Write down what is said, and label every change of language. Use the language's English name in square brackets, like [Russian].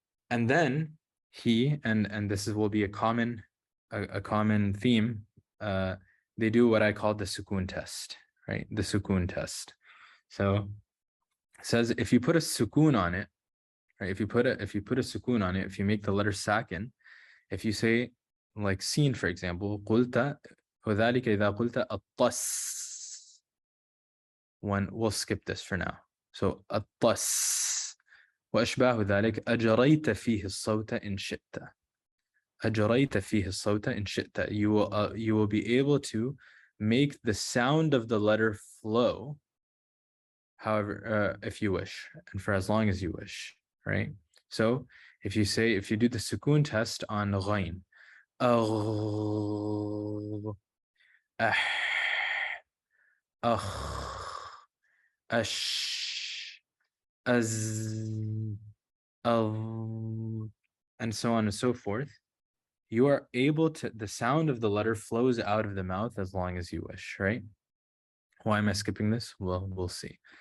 [English] And then he, and this will be a common theme, they do what I call the sukoon test, right? The sukoon test. So it says if you put a sukoon on it, right? If you put a sukoon on it, if you make the letter sakin, if you say like sin, for example, [Arabic] قلت وذلك إذا قلت الطس. [English] We'll skip this for now. [Arabic] So الطس وأشباه ذلك أجريت فيه الصوت إن شئت. أجريت فيه الصوت إن شئت. [English] You will be able to make the sound of the letter flow, however, if you wish, and for as long as you wish, right? So if you do the sukoon test on ghain, and so on and so forth, you are able to, the sound of the letter flows out of the mouth as long as you wish, right? Why am I skipping this? Well, we'll see.